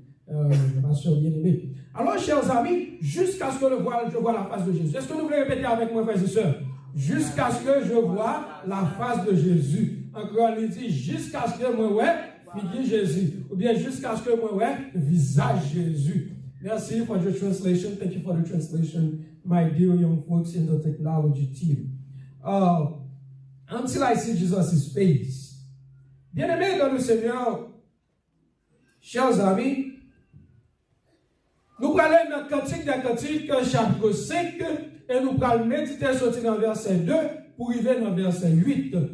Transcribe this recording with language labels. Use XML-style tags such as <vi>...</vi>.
<fr>ma soeur bien-aimée. Alors, chers amis, jusqu'à ce que je vois la face de Jésus. Est-ce que vous voulez répéter avec moi, frères et sœurs? Jusqu'à ce que je vois la face de Jésus. Encore, il dit, jusqu'à ce que moi, figure Jésus. Ou bien jusqu'à ce que moi, visage Jésus.</fr> <en>Merci for your translation. Thank you for the translation, my dear young folks in the technology team. Until I see Jesus' face.</en> <fr>Bien-aimés dans le Seigneur, chers amis, nous parlons dans le Cantique des Cantiques, chapitre 5, et nous parlons méditer sortir dans verset 2 pour arriver dans verset 8.</fr>